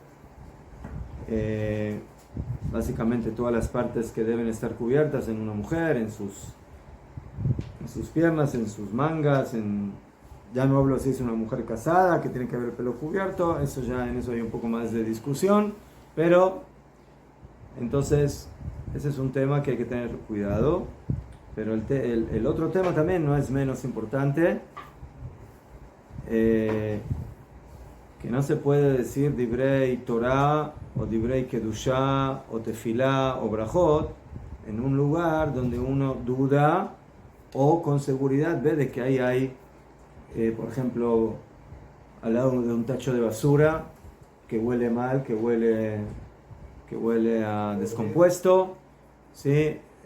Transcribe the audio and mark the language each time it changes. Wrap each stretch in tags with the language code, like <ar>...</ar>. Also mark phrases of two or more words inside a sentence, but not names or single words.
<es>Básicamente todas las partes que deben estar cubiertas en una mujer, en sus piernas, en sus mangas, ya no hablo si es una mujer casada que tiene que haber el pelo cubierto, en eso hay un poco más de discusión, pero entonces ese es un tema que hay que tener cuidado. Pero el otro tema también no es menos importante, que no se puede decir</es> <he>דברי תורה</he> <es>o</es> <he>דברי קדושה</he> <es>o tefilá o brajot en un lugar donde uno duda o con seguridad ve de que ahí hay, por ejemplo, al lado de un tacho de basura que huele mal, que huele a descompuesto, ¿sí?</es>